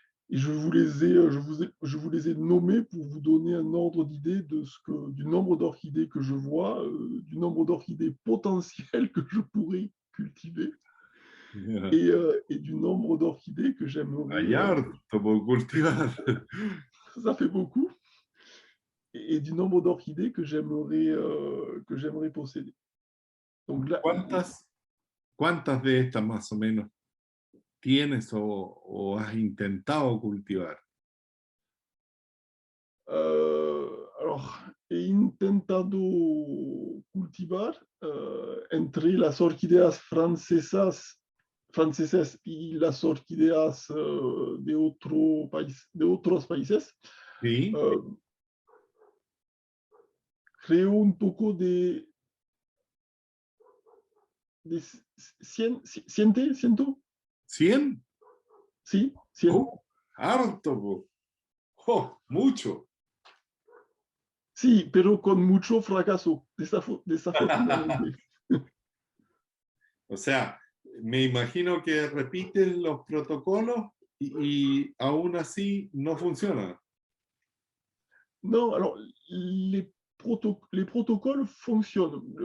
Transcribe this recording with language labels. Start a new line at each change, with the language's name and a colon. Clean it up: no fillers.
French: Et je vous les ai nommées pour vous donner un ordre d'idée du nombre d'orchidées que je vois, du nombre d'orchidées potentielles que je pourrais cultiver et du nombre d'orchidées que j'aimerais.
Spanish: Hay harto por cultivar.
French: Ça fait beaucoup. Et du nombre d'orchidées que j'aimerais posséder. Donc là,
Spanish: ¿Cuántas de estas más o menos tienes o has intentado cultivar? Alors, he intentado cultivar entre las orquídeas francesas y las orquídeas de otros países. Sí. Creo un poco de 100. ¿100? Sí, 100. Oh, harto. Oh, mucho. Sí, pero con mucho fracaso, desafortunadamente. O sea, me imagino que repiten los protocolos y aún así no funciona.
French: Non, alors les protocoles fonctionnent.